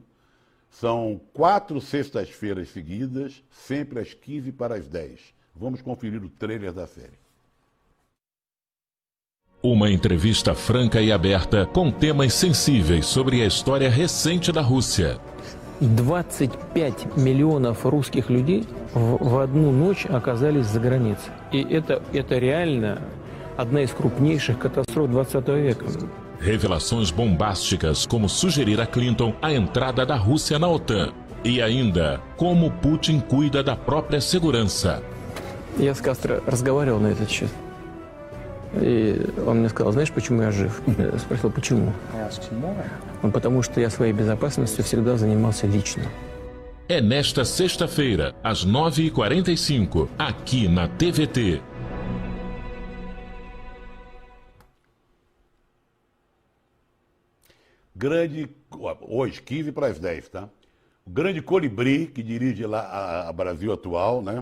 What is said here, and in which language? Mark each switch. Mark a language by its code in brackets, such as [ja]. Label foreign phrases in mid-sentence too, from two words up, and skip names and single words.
[pt] São 4 sextas-feiras seguidas, sempre às 15 para as 10. Vamos conferir o trailer da série. Uma entrevista franca e aberta com temas sensíveis sobre a história recente da Rússia. [ru] 25 миллионов русских людей в одну ночь оказались за границей. И это реально одна из крупнейших катастроф 20 века. [pt] Revelações bombásticas como sugerir a Clinton a entrada da Rússia na OTAN. E ainda, como Putin cuida da própria segurança. [ru] Я с Кастро разговаривал на этот счет. И он мне сказал, знаешь, почему я жив? Я спросил, почему? Он, потому что я своей безопасностью всегда занимался лично. [pt] É nesta sexta-feira, às 9h45, aqui na TVT. Grande, hoje, 15 para as 10, tá? O grande Colibri, que dirige lá a Brasil Atual, né?